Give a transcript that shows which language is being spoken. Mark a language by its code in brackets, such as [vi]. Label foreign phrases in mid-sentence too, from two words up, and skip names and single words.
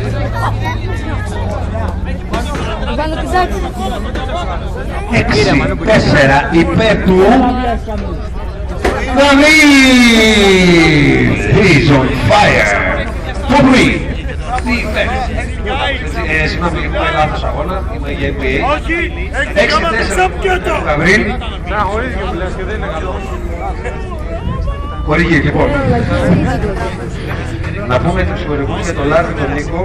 [el] Βάλω τη ζάκη. 6-4 υπέρ του Γαβρίλ! [en] He's on fire! [el] Το βρει! Συγγνώμη, πάει λάθος αγώνα, είμαι για NBA. 6-4 Γαβρίλ. Χορηγεί, λοιπόν. Να πούμε τους χορηγούς για τον Λάρη, τον Νίκο.